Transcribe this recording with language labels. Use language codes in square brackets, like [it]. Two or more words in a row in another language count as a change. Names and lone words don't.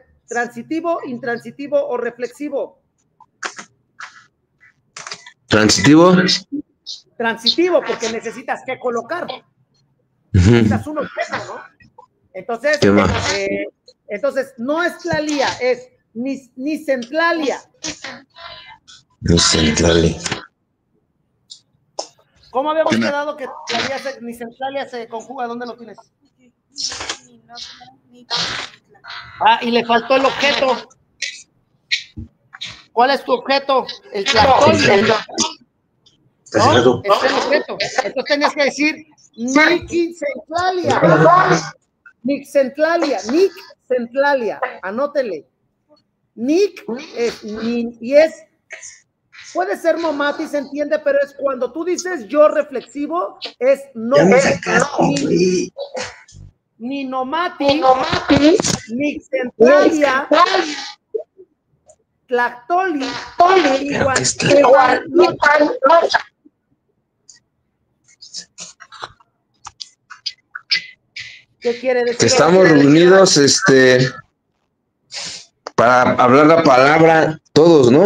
[es] ¿Transitivo, intransitivo o reflexivo? ¿Transitivo? Transitivo, porque necesitas que colocar. Necesitas un objeto, ¿no? Entonces, no es tlalía, es [nah] ni centlalia. Ni centlalia. [es] ¿Cómo habíamos quedado que [nah] ni centlalia [es] se conjuga? ¿Dónde lo tienes? Y le faltó el objeto. ¿Cuál es tu objeto? El tlactoli. ¿No? Es el objeto. Entonces tenías que decir Nicentlalia. Anótele. Nick es y es. Puede ser nomati, se entiende, pero es cuando tú dices yo reflexivo, es no. [nah] Ni nomati, ni centralia, tlactoli, [es] igual. ¿Qué quiere decir? Que estamos reunidos, para hablar la palabra todos, ¿no?